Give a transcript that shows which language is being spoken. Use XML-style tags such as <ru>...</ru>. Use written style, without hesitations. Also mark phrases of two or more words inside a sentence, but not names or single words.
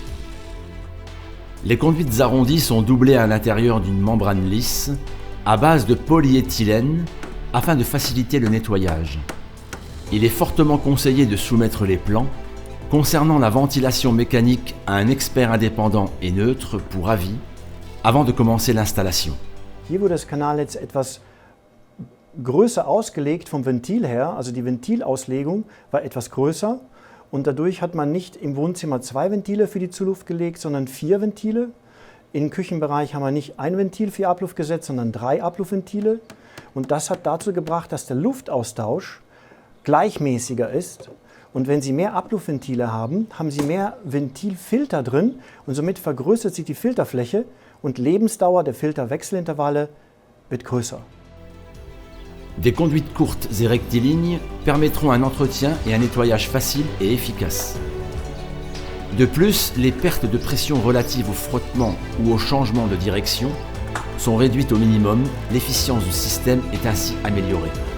<fr>Les conduites arrondies sont doublées à l'intérieur d'une membrane lisse, à base de polyéthylène afin de faciliter le nettoyage. Il est fortement conseillé de soumettre les plans concernant la ventilation mécanique à un expert indépendant et neutre pour avis avant de commencer l'installation.</fr> <de>Hier wurde das Kanal jetzt etwas größer ausgelegt vom Ventil her, also die Ventilauslegung war etwas größer und dadurch hat man nicht im Wohnzimmer 2 Ventile für die Zuluft gelegt, sondern 4 Ventile. Im Küchenbereich haben wir nicht ein Ventil für Abluft gesetzt, sondern 3 Abluftventile. Und das hat dazu gebracht, dass der Luftaustausch gleichmäßiger ist. Und wenn Sie mehr Abluftventile haben, haben Sie mehr Ventilfilter drin und somit vergrößert sich die Filterfläche und Lebensdauer der Filterwechselintervalle wird größer.</de> <fr>Des conduites courtes et rectilignes permettront un entretien et un nettoyage facile et efficace. De plus, les pertes de pression relatives au frottement ou au changement de direction sont réduites au minimum, l'efficience du système est ainsi améliorée.</fr>